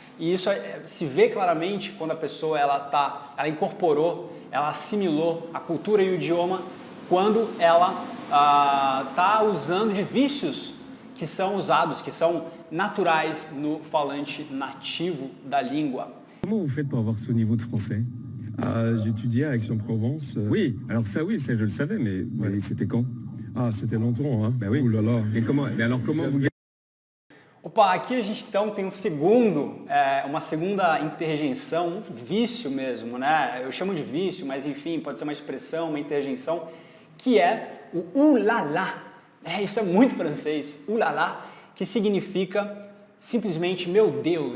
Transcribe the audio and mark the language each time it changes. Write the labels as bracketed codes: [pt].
[pt] E isso se vê claramente quando a pessoa ela incorporou, ela assimilou a cultura e o idioma quando ela está usando de vícios que são usados, que são naturais no falante nativo da língua. [fr] Comment vous faites pour avoir ce niveau de français? J'ai étudié à Aix-en-Provence. Oui, alors ça oui, ça je le savais, mais c'était quand? Ah, c'était longtemps, hein? Ben oui. Ouh là là. Mais alors comment vous... [pt] Opa, aqui a gente então tem uma segunda interjeição, um vício mesmo, né? Eu chamo de vício, mas enfim, pode ser uma expressão, uma interjeição, que é o ulala. Isso é muito francês, ulala, que significa simplesmente meu Deus.